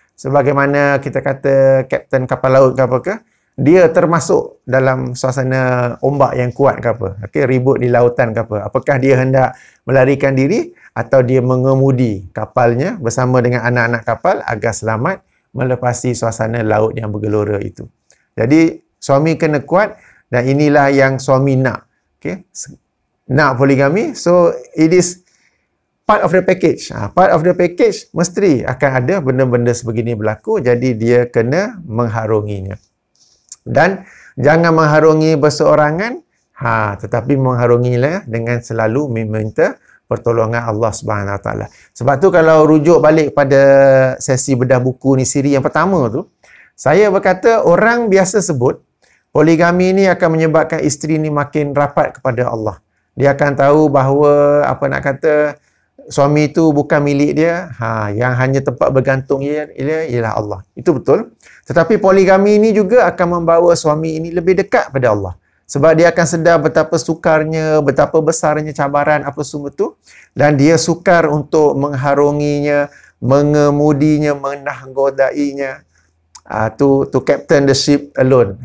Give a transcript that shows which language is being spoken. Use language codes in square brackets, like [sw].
[ms] Sebagaimana kita kata kapten kapal laut ke apa ke, dia termasuk dalam suasana ombak yang kuat ke apa. Okay, ribut di lautan ke apa. Apakah dia hendak melarikan diri atau dia mengemudi kapalnya bersama dengan anak-anak kapal agar selamat melepasi suasana laut yang bergelora itu. Jadi suami kena kuat, dan inilah yang suami nak. Okay? Nak poligami, [en] so it is part of the package. Part of the package [ms] mesti akan ada benda-benda sebegini berlaku, jadi dia kena mengharunginya. Dan jangan mengharungi berseorangan, tetapi mengharungilah dengan selalu meminta pertolongan Allah SWT. Sebab tu kalau rujuk balik pada sesi bedah buku ni, siri yang pertama tu, saya berkata orang biasa sebut poligami ni akan menyebabkan isteri ni makin rapat kepada Allah. Dia akan tahu bahawa suami itu bukan milik dia, yang hanya tempat bergantung ialah Allah. Itu betul. Tetapi poligami ini juga akan membawa suami ini lebih dekat pada Allah. Sebab dia akan sedar betapa sukarnya, betapa besarnya cabaran apa semua tu, dan dia sukar untuk mengharunginya, mengemudinya, menahkodainya. [en] To captain the ship alone.